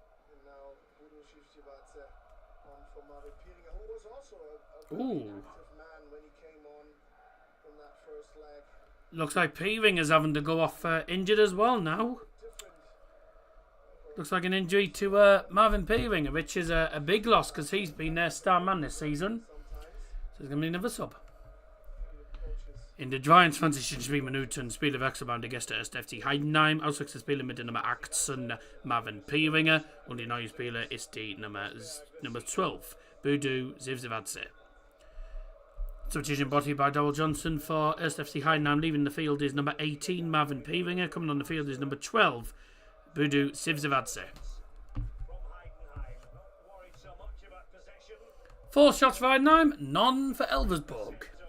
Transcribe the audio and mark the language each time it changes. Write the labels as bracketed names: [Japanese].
[English] And now Budu Shivshivadze on for Marvin Pieringer, who was also a very active man when he came on from that first leg. Looks like Pieringer's having to go off injured as well now. Looks like an injury to Marvin Pieringer, which is a big loss because he's been their star man this season. So there's going to be another sub. [German] In der 22. Spielminuten spielen Wechselbahn der Gäste ist FC Heidenheim. Auswechselspieler mit der Nummer 18 Marvin Pieringer. Und die neue Spieler ist die Nummer 12 Budu Zivzivadze. [English] Substitution body by Dowell Johnson for FC Heidenheim. Leaving the field is number 18 Marvin Pieringer. Coming on the field is number 12 Budu Zivzivadze. Four shots for Heidenheim, none for Elversberg.